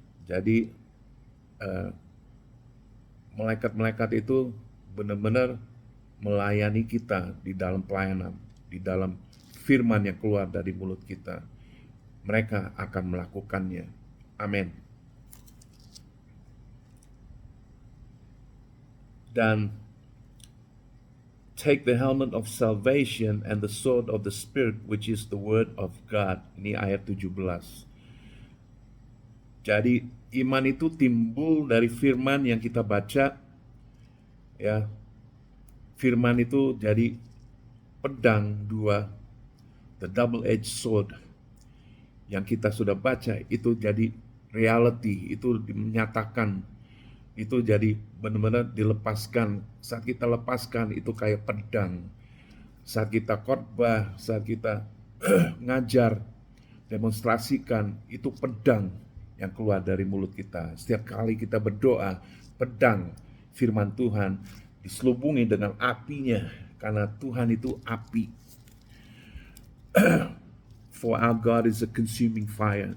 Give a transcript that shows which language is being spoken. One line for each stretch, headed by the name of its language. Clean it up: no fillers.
Indonesian: Jadi malaikat-malaikat itu benar-benar melayani kita di dalam pelayanan, di dalam firman yang keluar dari mulut kita. Mereka akan melakukannya. Amin. Dan
English: take the helmet of salvation and the sword of the Spirit, which is the word of God.
Indonesian: Ini ayat 17. Jadi iman itu timbul dari firman yang kita baca, ya. Firman itu jadi pedang dua,
English: the double-edged sword
Indonesian: yang kita sudah baca itu jadi reality, itu menyatakan, itu jadi benar-benar dilepaskan. Saat kita lepaskan itu kayak pedang. Saat kita khotbah, saat kita ngajar, demonstrasikan, itu pedang yang keluar dari mulut kita. Setiap kali kita berdoa, pedang firman Tuhan diselubungi dengan apinya, karena Tuhan itu api.
English: For our God is a consuming fire.